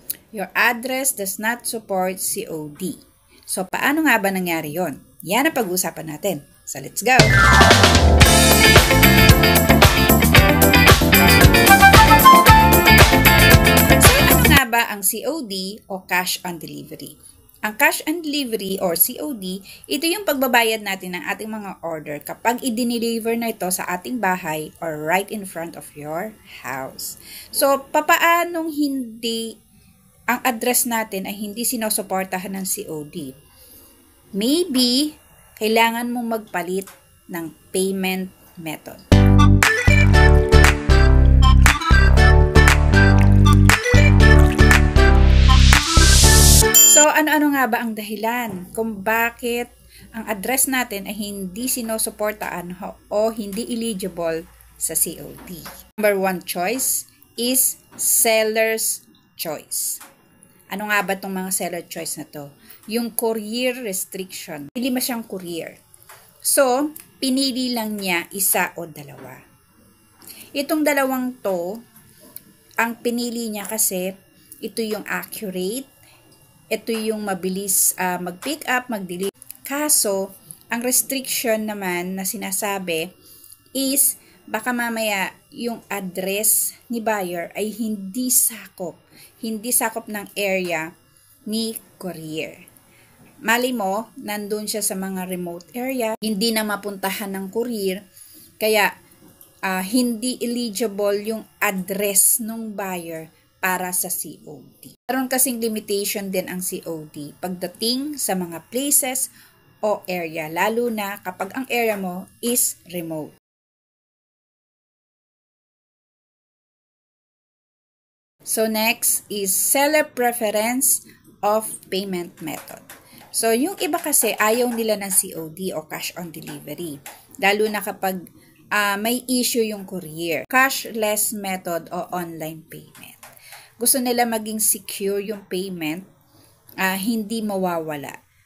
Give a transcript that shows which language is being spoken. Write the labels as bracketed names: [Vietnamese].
[English] Your address does not support COD. [Filipino] So paano nga ba nangyari yon? Yan ang pag-uusapan natin. [English] So let's go! [Filipino] So ano nga ba ang COD o Cash on Delivery? Ang cash on delivery or COD, ito yung pagbabayad natin ng ating mga order kapag i-deliver na ito sa ating bahay [English] or right in front of your house. [Filipino] So, papaanong hindi ang address natin ay hindi sinusuportahan ng COD? Maybe, kailangan mong magpalit ng payment method. So, ano-ano nga ba ang dahilan kung bakit ang address natin ay hindi sinusuportaan o hindi eligible sa COD? [English] Number one choice is seller's choice. [Filipino] Ano nga ba itong mga seller choice na to? Yung courier restriction. Hindi mo siyang courier. So, pinili lang niya isa o dalawa. Itong dalawang to, ang pinili niya kasi ito yung accurate, ito yung mabilis mag-pick up, mag-deliver. Kaso, ang restriction naman na sinasabi is baka mamaya yung address ni buyer ay hindi sakop ng area ni courier. Mali mo, nandun siya sa mga remote area, hindi na mapuntahan ng courier, kaya hindi eligible yung address ng buyer para sa COD. Meron kasing limitation din ang COD pagdating sa mga places o area, lalo na kapag ang area mo is remote. [English] So next is seller preference of payment method. [Filipino] So yung iba kasi ayaw nila ng COD o cash on delivery, lalo na kapag may issue yung courier. Cashless method o online payment. Gusto nila maging secure yung payment, hindi mawawala.